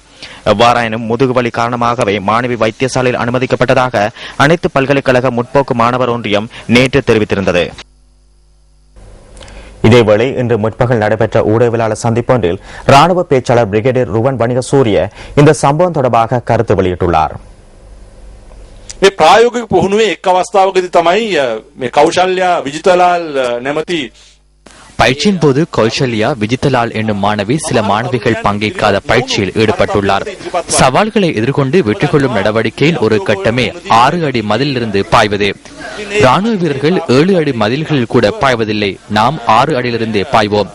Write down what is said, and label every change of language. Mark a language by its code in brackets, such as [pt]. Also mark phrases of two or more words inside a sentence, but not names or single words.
[ta] எவ்வாறாயினும் முதுகுவலி காரணமாகவே மாணவி வைத்தியசாலையில் அனுமதிக்கப்பட்டதாக அனைத்து பல்கலைக்கழக முற்போக்கு மாணவர் ஒன்றியம் நேற்று தெரிவித்திருந்தது. இதேவேளை இன்று முற்பகல் நடைபெற்ற ஊடகவியலாளர் சந்திப்பொன்றில் ராணுவ பேச்சாளர் பிரிகேடியர் ருவன் வணிகசூரிய இந்த சம்பவம் தொடர்பாக கருத்து வெளியிட்டுள்ளார். [si] මේ ප්‍රායෝගික පුහුණුවේ එක් අවස්ථාවකදී තමයි මේ කෞශල්‍යා විජිතලාල් නැමැති [ta] பயிற்சியின் போது கௌசல்யா விஜித்தலால் என்னும் மாணவி சில மாணவிகள் பங்கேற்காத பயிற்சியில் ஈடுபட்டுள்ளார். சவால்களை எதிர்கொண்டு வெற்றி கொள்ளும் நடவடிக்கையில் ஒரு கட்டமே 6 அடி மதிலிருந்து பாய்வது. ராணுவ வீரர்கள் 7 அடி மதில்களில் கூட பாய்வதில்லை. நாம் 6 அடியிலிருந்தே பாய்வோம்.